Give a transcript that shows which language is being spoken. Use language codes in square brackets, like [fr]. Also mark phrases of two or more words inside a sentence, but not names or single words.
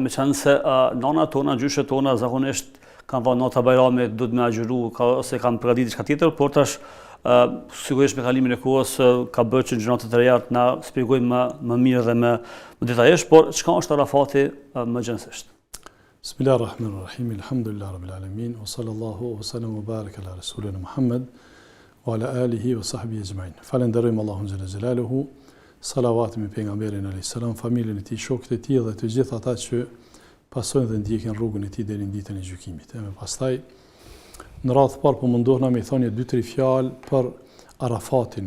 [sq] Meqense nana tona, gjyshet tona zakonisht kanë thënë nota Bayramit duhet me agjëru, ose kanë përgatitur diçka tjetër, por tash sigurisht me kalimin e kohës ka bërë që gjërat të reja na shpjegojmë më mirë dhe më detajisht, por çka është Arafati më gjensisht? [ar] بسم الله الرحمن الرحيم. الحمد لله رب العالمين وصلى الله وسلم وبارك على رسولنا محمد وعلى آله وصحبه أجمعين. [sq] Falenderojmë Allahun [ar] جل جلاله. [sq] Salavat me pejgamberin [ar] عليه السلام, [sq] familjen e tij, shokët e tij dhe të gjithë ata që pasojnë dhe ndjekin rrugën e tij deri në ditën e gjykimit. E pastaj në radhë të parë po mundohna me thënie 2-3 fjalë për Arafatin.